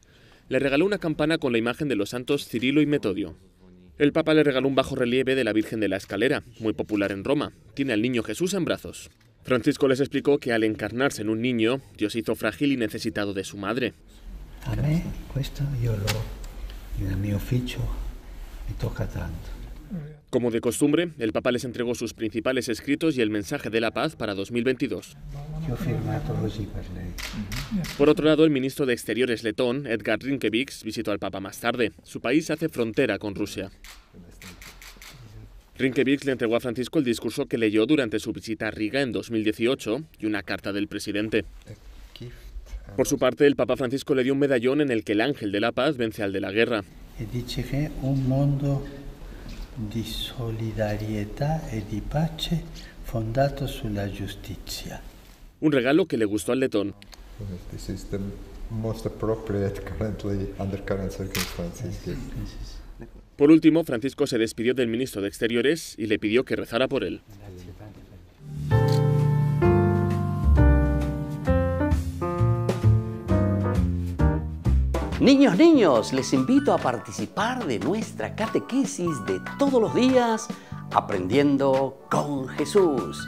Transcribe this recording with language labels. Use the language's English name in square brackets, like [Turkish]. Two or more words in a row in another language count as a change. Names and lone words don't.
[Spanish] Le regaló una campana con la imagen de los santos Cirilo y Metodio. El Papa le regaló un bajorrelieve de la Virgen de la Escalera, muy popular en Roma. Tiene al niño Jesús en brazos. Francisco les explicó que al encarnarse en un niño, Dios hizo frágil y necesitado de su madre. [Italian] A me questo nel mio ufficio mi tocca tanto. [Spanish] Como de costumbre, el Papa les entregó sus principales escritos y el mensaje de la paz para 2022. [Italian] Yo ho firmato così per lei. [Spanish] Por otro lado, el ministro de Exteriores letón, Edgar Rinkēviks, visitó al Papa más tarde. Su país hace frontera con Rusia. Rinkēviks le entregó a Francisco el discurso que leyó durante su visita a Riga en 2018 y una carta del presidente. Por su parte, el Papa Francisco le dio un medallón en el que el ángel de la paz vence al de la guerra. [Italian] E dice che un mondo di solidarietà e di pace fondato sulla giustizia. [Spanish] Un regalo que le gustó al letón. [English] This is the most appropriate currently under current circumstances. [Spanish] Por último, Francisco se despidió del ministro de Exteriores y le pidió que rezara por él. Niños, les invito a participar de nuestra catequesis de todos los días, Aprendiendo con Jesús.